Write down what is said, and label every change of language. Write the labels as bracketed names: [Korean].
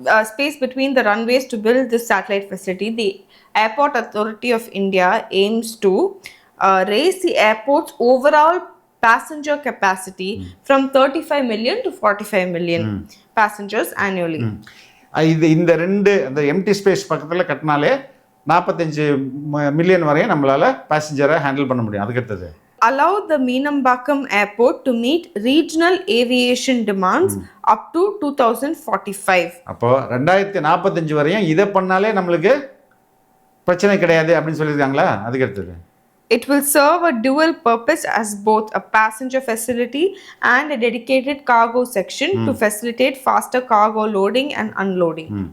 [English] Space between the runways to build this satellite facility, the Airport Authority of India aims to raise the airport's overall passenger capacity from 35 million to 45 million passengers annually. [Tamil] இந்த 2 அந்த empty space பக்கத்தில் கட்டினாலே 45 million வரையும் நம்மளால பேசஞ்சரை handle பண்ண முடியும். அதுக்கு அடுத்தது [English] allow the Meenambakkam airport to meet regional aviation demands up to 2045. [Tamil] அப்போ 2045 வரையும் இதை பண்ணாலே நம்மளுக்கு பிரச்சனை கிடையாது அப்படின்னு சொல்லியிருக்காங்களா? அதுக்கு அடுத்தது [English] It will serve a dual purpose as both a passenger facility and a dedicated cargo section to facilitate faster cargo loading and unloading.